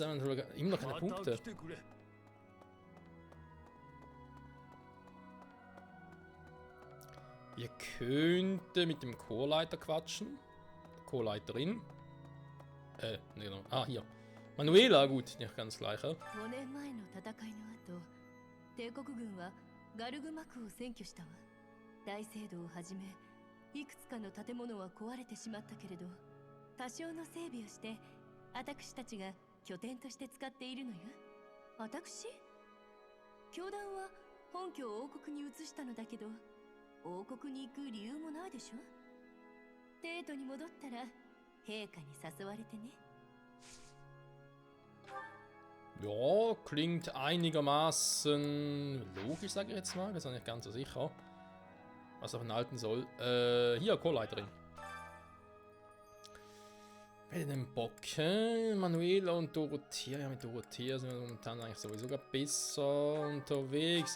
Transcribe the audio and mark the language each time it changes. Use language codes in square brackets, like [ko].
[de] Immer noch keine Punkte. Wir könnten mit dem Chorleiter quatschen. Chorleiterin. Ne, genau. Ah, hier. Manuela, gut, nicht ganz gleich. [ja] 5年前の戦いの後、帝国軍はガルグマクを占拠したわ。大聖堂をはじめ、いくつかの建物は壊れてしまったけれど、多少の整備をして、私たちが拠点として使っているのよ。私？教団は本拠を王国に移したのだけど、王国に行く理由もないでしょ。帝都に戻ったら陛下に誘われてね。 [de] Ja, klingt einigermaßen logisch, sage ich jetzt mal. Wir sind nicht ganz so sicher, was er halten soll. Hier, Chorleiterin. Wer den Bock? Manuela und Dorothea. Ja, mit Dorothea sind wir momentan eigentlich sowieso besser unterwegs.